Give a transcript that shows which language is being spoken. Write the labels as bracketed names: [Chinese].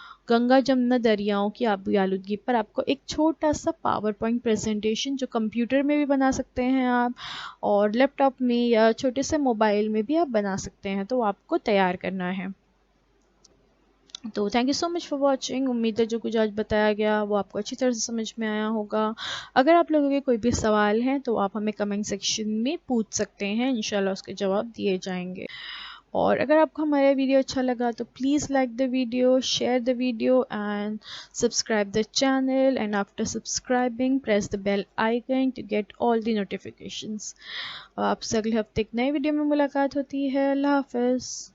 [Urdu] گنگا جمنا دریاؤں کی آبی آلودگی پر آپ کو ایک چھوٹا سا پاور پوائنٹ پریزنٹیشن جو کمپیوٹر میں بھی بنا سکتے ہیں آپ، اور لیپ ٹاپ میں یا چھوٹے سے موبائل میں بھی آپ بنا سکتے ہیں، تو آپ کو تیار کرنا ہے۔ تو [English] Thank you so much for watching. [Urdu] امید ہے جو کچھ آج بتایا گیا وہ آپ کو اچھی طرح سے سمجھ میں آیا ہوگا. اگر آپ لوگوں کے کوئی بھی سوال ہیں تو آپ ہمیں کمنٹ سیکشن میں پوچھ سکتے ہیں، انشاءاللہ اس کے جواب دیے جائیں گے. اور اگر آپ کو ہمارا ویڈیو اچھا لگا تو [English] Please like the video, share the video and subscribe the channel. And after subscribing press the bell icon to get all the notifications. [Urdu] آپ سے اگلے ہفتے ایک نئے ویڈیو میں ملاقات ہوتی ہے. اللہ حافظ.